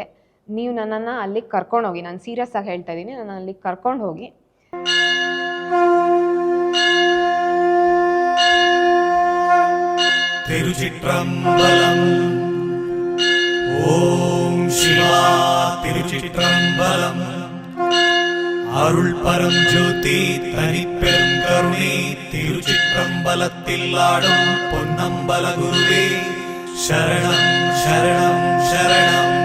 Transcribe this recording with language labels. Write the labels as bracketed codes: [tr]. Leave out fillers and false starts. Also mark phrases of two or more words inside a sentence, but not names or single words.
[kn] ನೀವು ನನ್ನನ್ನು ಅಲ್ಲಿಗೆ ಕರ್ಕೊಂಡೋಗಿ, ನಾನು ಸೀರಿಯಸ್ ಆಗಿ ಹೇಳ್ತಾ ಇದ್ದೀನಿ, ನನ್ನ ಅಲ್ಲಿಗೆ ಕರ್ಕೊಂಡು ಹೋಗಿ [ta] திருச்சிற்றம்பலம் ஓம் சிவா திருச்சிற்றம்பலம் அருள் பரம் ஜோதி தனிப்பெரும் கருணை திருச்சிற்றம்பலத்தில் ஆடும் பொன்னம்பல குருவே சரணம் சரணம் சரணம்